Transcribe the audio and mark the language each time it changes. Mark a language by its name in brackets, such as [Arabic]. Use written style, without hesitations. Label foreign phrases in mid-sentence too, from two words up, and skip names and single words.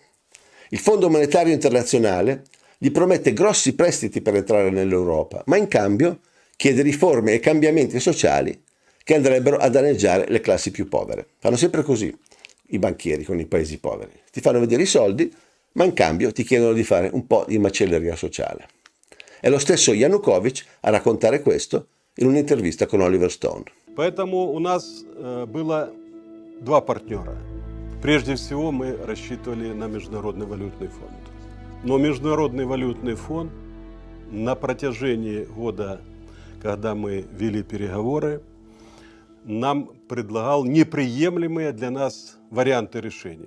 [Italian] Il Fondo Monetario Internazionale gli promette grossi prestiti per entrare nell'Europa, ma in cambio chiede riforme e cambiamenti sociali che andrebbero a danneggiare le classi più povere. Fanno sempre così i banchieri con i paesi poveri. Ti fanno vedere i soldi, ma in cambio ti chiedono di fare un po' di macelleria sociale. È lo stesso Yanukovych a raccontare questo in un'intervista con Oliver Stone. [Russian] Поэтому у нас было 2 партнера. Прежде всего мы рассчитывали на Международный валютный фонд. Но Международный валютный фонд на протяжении года, когда мы вели переговоры, нам предлагал неприемлемые для нас варианты решений.